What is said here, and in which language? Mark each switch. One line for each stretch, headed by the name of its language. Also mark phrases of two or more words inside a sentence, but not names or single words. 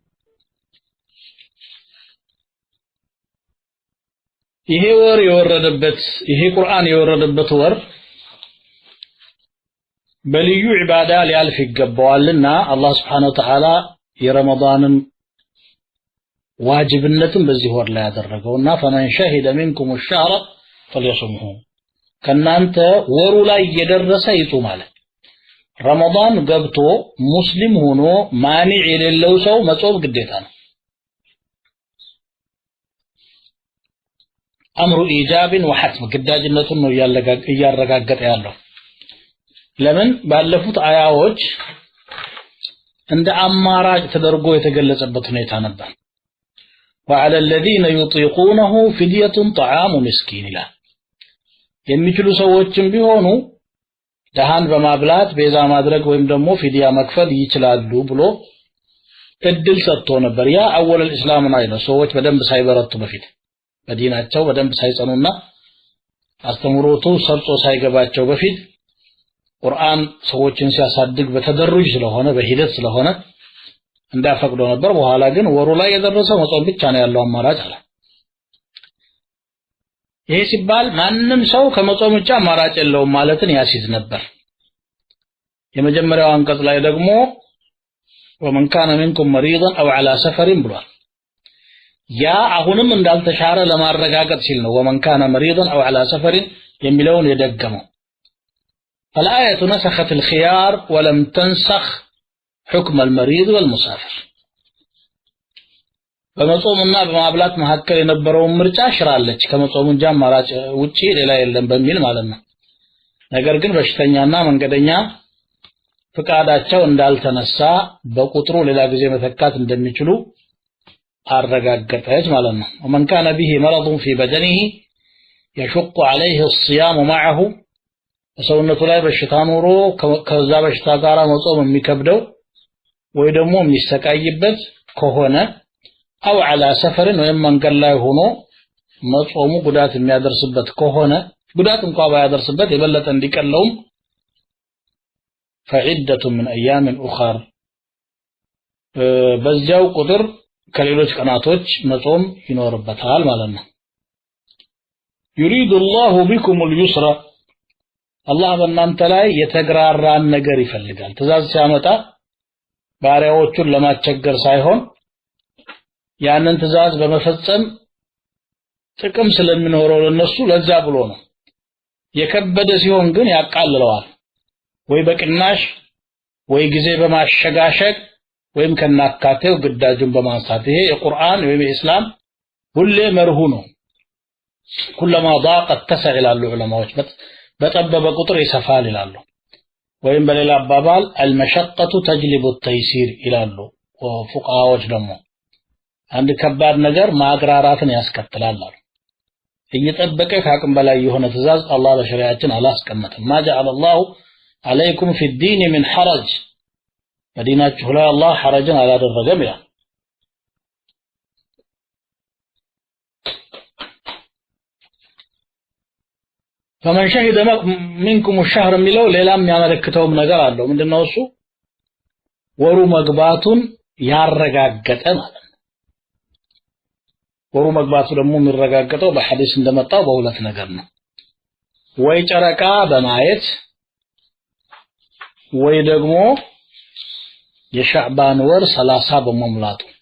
Amharic: ይሄ ወር የወረደበት ይሄ ቁርአን የወረደበት ወር በልዩ ዒባዳ ሊያልፍ ይገባዋልና አላህ
Arabic: سبحانه وتعالى
Amharic: የረመዳንን ዋጅብነትን በዚህ ወር ላይ ያደረገውና
Arabic: فمن شهد منكم الشهر فليصمه
Amharic: ከናንተ ወሩ ላይ እየደረሰ ይጾም ማለት ረመዳን ገብቶ ሙስሊም ሆኖ ማኒዕ የሌለው ሰው መጾም ግዴታ ነው አምሩ ኢጃብን ወሐትም ግዳጅነቱን ነው ያረጋገጠ ያለው ለምን ባለፉት አያዎች እንደ አማራጭ ተደርጎ የተገለጸበት ሁኔታ ነበር
Arabic: وعلى الذين يطيقونه فدية طعام مسكين لا
Amharic: የሚችሉ ሰዎችም ቢሆኑ ደሃን በማብላት ቤዛ ማድረግ ወይም ደግሞ ፊዲያ መክፈል ይችላሉ ብሎ እድል ሰጥቶ ነበር ያ
Arabic: أول الإسلام
Amharic: ነው ሰዎች በደንብ ሳይበረቱ በፊት በዲናቸው በደንብ ሳይጸኑና አስተምሮቱ ሰርጾ ሳይገባቸው በፊት ቁርአን ሰዎችን ሲያሳድግ በተደሩጅ ስለሆነ በሂደት ስለሆነ እንዳፈቅዶ ነበር በኋላ ግን ወሩ ላይ የደረሰው መጾም ብቻ ነው ያለው አማራጭ አለ ይሄ ሲባል ማንንም ሰው ከመጾም ብቻ አማራጭ የለውም ማለትን ያሲዝ ነበር የመጀመሪያው አንቀጽ ላይ ደግሞ
Arabic: ومن كان منكم مريضا او على سفر
Amharic: ብሏል ያ አሁንም እንዳልተሻረ ለማረጋገጥ ሲል ነው
Arabic: ومن كان مريضا او على سفر
Amharic: የሚለውን የደገመው
Arabic: فالآية نسخت الخيار ولم تنسخ حكم المريض والمسافر
Amharic: በመጾምና በማብላት መሐከል የነበረውን ምርጫ ሽራለች ከመጾም እንጂ አማራጭ ውጪ ሌላ የለም በሚል ማለት ነው ነገር ግን በሽተኛና መንገደኛ ፍቃዳቸው እንዳልተነሳ በቁጥሩ ሌላ ጊዜ መተካት እንደሚችሉ አረጋገጠች ማለት ነው
Arabic: ومن كان به مرض في بدنه يشق عليه الصيام معه
Amharic: ሰውነቱ ላይ በሽታ ኖሮ ከዛ በሽታ ጋር መጾም የሚከብደው ወይ ደግሞ የሚሰቃይበት ከሆነ
Arabic: أو على سفر
Amharic: ወይም መንገድ ላይ ሆኖ መጾሙ ጉዳት የሚያደርስበት ከሆነ ጉዳት እንኳን ባያደርስበት የበለጠ እንዲቀለውም
Arabic: فعدة من ايام اخر
Amharic: በዚያው ቁጥር ከሌሎች ቀናቶች መጾም ይኖርበታል ማለት ነው
Arabic: يريد الله بكم اليسر
Amharic: አላህ በእናንተ ላይ የተግራራን ነገር ይፈልጋል ትእዛዝ ሲያመጣ ባሪያዎቹን ለማስቸገር ሳይሆን ያንን ትእዛዝ በመፈጸም ጥቅም ስለሚኖረው ለነሱ ለዛ ብሎ ነው የከበደ ሲሆን ግን ያቃልለዋል ወይ በቅናሽ ወይ ጊዜ በማሸጋሸግ ወይም ከናካቴው ግዳጁን በማንሳት ይሄ የቁርአን ወይም የእስላም ሁሌ መርሁ ነው
Arabic: كلما ضاق اتسع الى العلماء
Amharic: በጠበበ ቁጥር ይሰፋል ይላሉ ወይም በሌላ አባባል
Arabic: المشقة تجلب التيسير
Amharic: ይላሉ ፉቃዎች ደግሞ አንድ ከባድ ነገር ማግራራትን ያስከትላል እየጠበቀ ከአቅም በላይ የሆነ ትእዛዝ አላህ በሸሪዓችን አላስቀመጠም
Arabic: ما جعل الله عليكم في الدين من حرج
Amharic: በዲናችሁ ላይ አላህ ሐረጅን አላደረገም ይላል
Arabic: فمن شهد منكم الشهر
Amharic: የሚለው ሌላም ያመለክተውም ነገር አለው ምንድነው እሱ ወሩ መግባቱን ያረጋገጠ ማለት ነው ወሩ መግባቱ ደግሞ የሚረጋገጠው በሐዲስ እንደመጣው በሁለት ነገር ነው ወይ ጨረቃ በማየት ወይ ደግሞ የሻዕባን ወር 30 በመሙላቱ